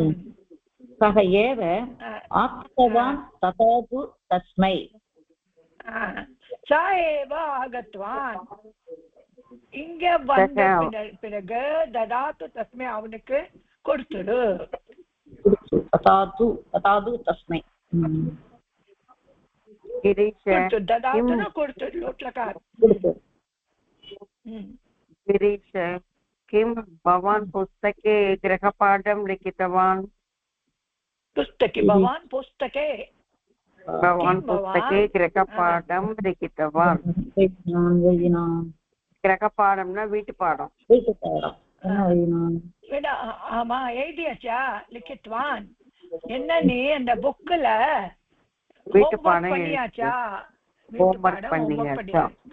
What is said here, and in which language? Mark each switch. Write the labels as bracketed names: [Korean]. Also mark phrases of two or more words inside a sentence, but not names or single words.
[Sanskrit] सः एव आप्तवान् तथातु तस्मै. सः एव आगत्वान्. [Tamil] இங்க வந்த பிறகு [Sanskrit] ददातु तस्मै [Tamil] அவனுக்கு கொடுத்துடு. [Sanskrit] ददातु तस्मै [Tamil] ததாத்துனா கொடுத்துடு. லோட்லகார். [Sanskrit] गिरीश किं भवान् पुस्तके गृहपाठं लिखितवान्? भवान् पुस्तके गृहपाठं लिखितवान्. [Tamil] गृहपाठம்னா வீட்டு பாடம். ஆமா எழுதியாச்சா? லிக்கித்வான் என்ன நீ அந்த புக்ல வீட்டு பாடம் பண்ணியாச்சா? ஹோம்வொர்க் பண்ணியாச்சா?